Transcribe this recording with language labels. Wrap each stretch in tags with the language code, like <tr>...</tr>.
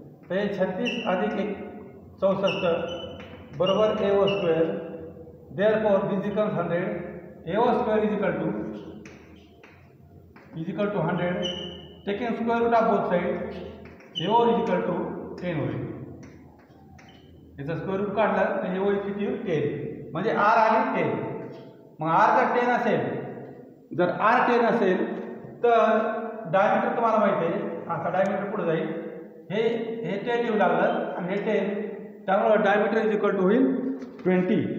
<mr>तर हे 36 अधिक 1 64 बरोबर AO square.</mr> <en>Therefore this becomes 100. AO square is equal to 100. Taking square root of both side AO is equal to 10 होईल.</en> <mr>याचा square route काढला तर AO इज किती होईल 10. म्हणजे R आणि 10. मग R जर 10 असेल, जर R 10 असेल तर डायमीटर तुम्हाला माहिती आहे, असा डायमीटर पुढे जाईल. हे 10 येऊ लागलं आणि हे 10, त्यामुळे</mr> <en>diameter is equal to</en> <mr>होईल 20.</mr>